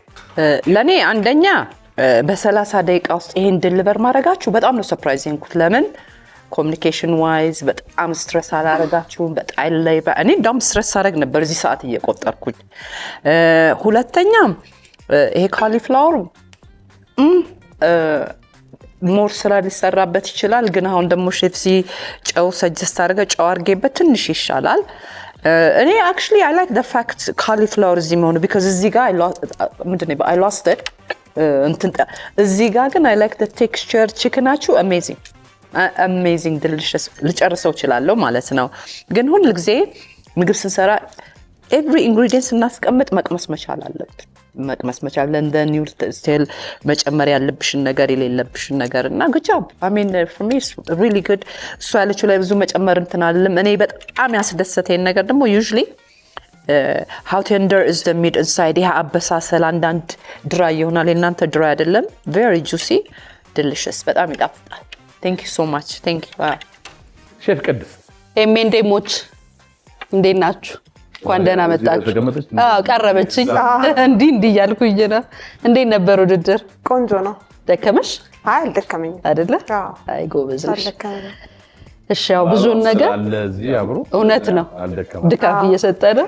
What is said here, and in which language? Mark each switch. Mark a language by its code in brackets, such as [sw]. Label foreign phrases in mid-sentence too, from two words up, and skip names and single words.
[am] ለኔ አንደኛ በ30 ደቂቃ ውስጥ ይሄን ድልበር ማድረጋችሁ በጣም ነው ሰርፕራይዚንግ። ለምን [en] communication wise [am] በጣም ስትረስ አላረጋችሁም። በጣም ላይ እኔ እንደውም ስትረስ አረግ ነበር እዚህ ሰዓት እየቆጠርኩኝ። ሁለተኛ ይሄ ካሊፍላወሩ ሞር ስራ ሊሰራበት ይችላል። ግን አሁን ደግሞ ሼፍሲ ጨው ሰጀስት አድርገ ጨው አድርጌበት ትንሽ ይሻላል። እኔ [en] actually I like the fact cauliflower [am] እዚህ መሆኑ because እዚህ ጋር [en] I lost it [am] እዚህ ጋር ግን [en] I like the texture [am] ቺክናችሁ [en] amazing delicious [am] ልጨርሰው እችላለሁ ማለት ነው። ግን ሁሉ ጊዜ ምግብ ስንሰራ [en] every ingredient [am] ስናስቀምጥ መቅመስ መቻል አለብን። መቅመስ መቻል እንደ [en] new style [am] መጨመር ያለብሽን ነገር የሌለብሽን ነገር እና [en] good job. I mean for me it's really good. [am] እሱ ያለችው ላይ ብዙ መጨመር እንትን አይደለም። እኔ በጣም ያስደሰተኝ ነገር ደግሞ [en] usually how tender is the meat inside. [am] ይሄ አበሳሰል አንዳንድ ድራይ ይሆናል፣ እናንተ ድራይ አይደለም። [en] very juicy delicious [am] በጣም ይጣፍጣል። [en] thank you so much. thank you. [am] ሼፍ ቅድስት ኤሜንዴሞች እንዴት ናችሁ? እንኳን ደህና መጣችሁ። ቀረበችኝ እንዲህ እያልኩኝ ነው። እንዴት ነበር ውድድር? ቆንጆ ነው። ደከመሽ? አይ አልደከመኝም አይደለ? አይ ጎበዝ ነሽ። እሺ ያው ብዙን ነገር እውነት ነው ድካፍ እየሰጠ ነው፣